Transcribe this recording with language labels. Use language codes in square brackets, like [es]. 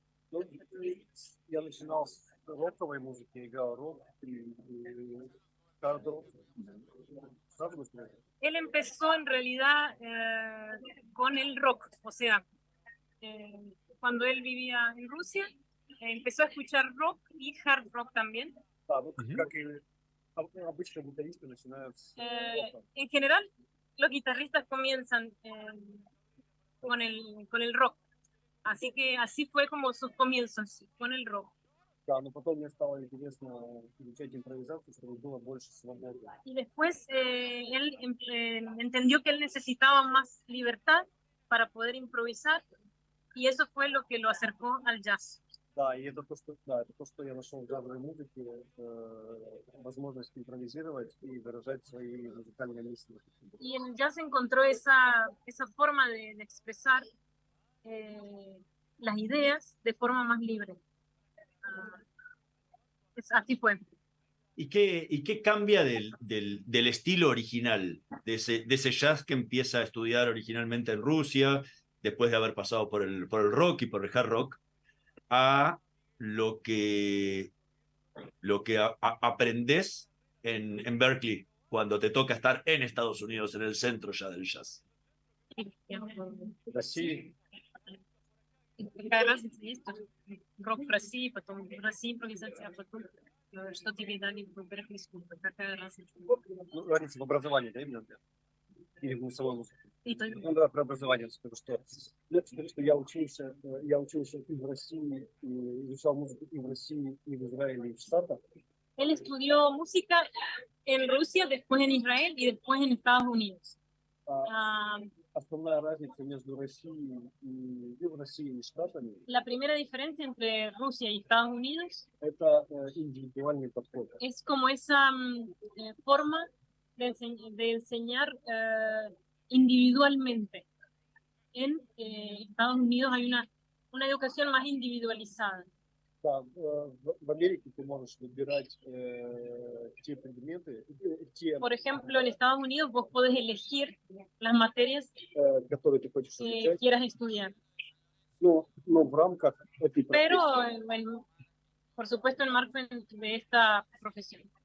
[ru] Ну, я начинал с роковой музыки, играл рок и хард-рок. Сразу начинал. [es] Él empezó en realidad con el rock, o sea, cuando él vivía en Rusia, empezó a escuchar rock y hard rock también. [ru] Да, ну, как и обычно гитаристы начинают с рока. [es] En general, los guitarristas comienzan con el rock. Así que así fue como sus comienzos, con el rock. [ru] Да, но потом мне стало интересно изучать импровизацию, чтобы было больше свободы. [es] Y después él entendió que él necesitaba más libertad para poder improvisar, y eso fue lo que lo acercó al jazz. [ru] Да, и это то, что я нашел в джазовой музыке, возможность импровизировать и выражать свои музыкальные мысли. [es] Y en el jazz encontró esa forma de expresar las ideas de forma más libre. Así fue. ¿Y qué cambia del estilo original, de ese jazz que empieza a estudiar originalmente en Rusia, después de haber pasado por el rock y por el hard rock, a lo que aprendes en Berkeley cuando te toca estar en Estados Unidos, en el centro ya del jazz? [ru] В России Какая разница есть? Рок в России, потом в России импровизация, а потом что тебе дали в Беркли Скул. Какая разница? ну, разница в образовании, да, именно? Или в голосовой музыке? И то, Ну да, про образование скажу, что я учился и в России, и изучал музыку и в России, и в Израиле, и в Штатах. [es] él estudió música en Rusia, después en Israel y después en Estados Unidos. [ru] Основная разница между Россией и в России и Штатами [es] La primera diferencia entre Rusia y Estados Unidos [ru] – это индивидуальный подход. [es] es como esa forma de enseñar individualmente. En Estados Unidos hay una educación más individualizada. [ru] Да, в Америке ты можешь выбирать те предметы, [es] Por ejemplo, en Estados Unidos vos podés elegir las materias [ru] которые ты хочешь [es] que [ru] изучать, [es] quieras estudiar. [ru] но в рамках этой [es] Pero, [ru] профессии. [es] por supuesto, en el marco de esta profesión.